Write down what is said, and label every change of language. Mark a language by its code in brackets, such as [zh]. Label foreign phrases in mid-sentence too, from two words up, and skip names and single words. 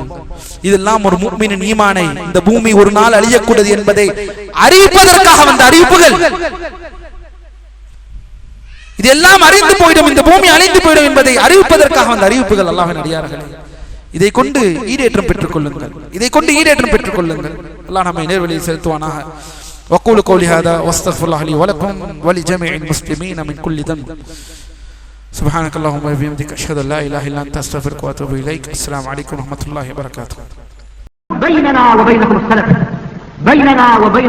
[ta] இதெல்லாம் ஒரு முஃமினின் ஈமானை, இந்த பூமி ஒரு நாள் அழியக்கூடாது என்பதை அறிவிப்பதற்காக வந்த அறிவிப்புகள். இதெல்லாம் அறிந்து போய்டும், இந்த பூமி அழிந்து போய்டும் என்பதை அறிவிப்பதற்காக வந்த அறிவிப்புகள். அல்லாஹ்வின் அடியார்களே, இதை கொண்டு ஈடேற்றம் பெற்றுக் கொள்ளுங்கள், இதை கொண்டு ஈடேற்றம் பெற்றுக் கொள்ளுங்கள். அல்லாஹ் நம்மை நேர்வழியில் செலுத்துவானாக. [ar] وقولوا قولي هذا واستغفر الله لي ولكم ولجميع المسلمين من كل ذنب. سبحانك اللهم وبحمدك اشهد ان لا اله الا انت استغفرك واتوب اليك. السلام عليكم ورحمه الله وبركاته. بيننا وبينكم السلف، بيننا وبينكم الكتب.